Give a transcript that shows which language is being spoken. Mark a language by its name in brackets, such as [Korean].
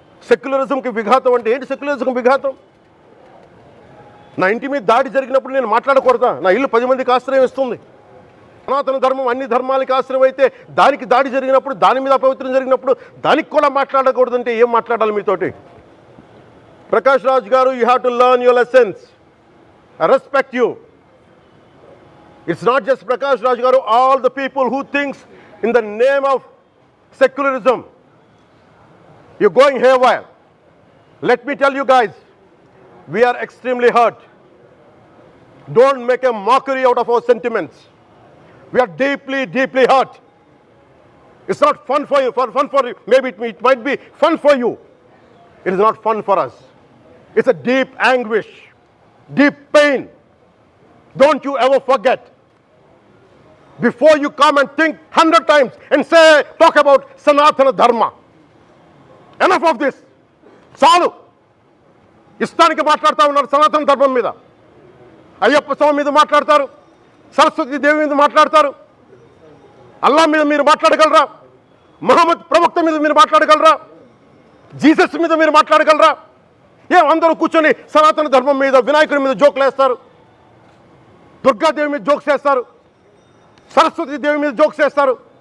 [Telugu] సెక్యులరిజంకి విఘాతం అంటే ఏంటి? సెక్యులరిజంకి విఘాతం నా ఇంటి మీద దాడి జరిగినప్పుడు నేను మాట్లాడకూడదా? నా ఇల్లు 10 మందికి ఆశ్రయం ఇస్తుంది. సనాతన ధర్మం అన్ని ధర్మాలకి ఆశ్రయం అయితే దానికి దాడి జరిగినప్పుడు, దాని మీద అపవిత్రం జరిగినప్పుడు దానికి కూడా మాట్లాడకూడదంటే ఏం మాట్లాడాలి మీతోటి? [English] Prakash Raj garu, you have to learn your lessons. I respect you. It's not just Prakash Raj garu, all the people who thinks in the name of secularism, you're going haywire. Let me tell you guys, we are extremely hurt. Don't make a mockery out of our sentiments. We are deeply, deeply hurt. It's not fun for you, maybe it might be fun for you. It is not fun for us. It's a deep anguish, deep pain. Don't you ever forget. Before you come and think 100 times and talk about Sanatana Dharma. Enough of this. Salu. [Telugu] ఇష్టానికి మాట్లాడుతూ ఉన్నారు సనాతన ధర్మం మీద. అయ్యప్ప స్వామి మీద మాట్లాడతారు, సరస్వతి దేవి మీద మాట్లాడతారు. అల్లా మీద మీరు మాట్లాడగలరా? మహమ్మద్ ప్రవక్త మీద మీరు మాట్లాడగలరా? జీసస్ మీద మీరు మాట్లాడగలరా? అందరూ కూర్చొని సనాతన ధర్మం మీద, వినాయకుడి మీద జోకులు వేస్తారు, దుర్గాదేవి మీద జోక్స్ వేస్తారు, సరస్వతి దేవి మీద జోక్స్ వేస్తారు.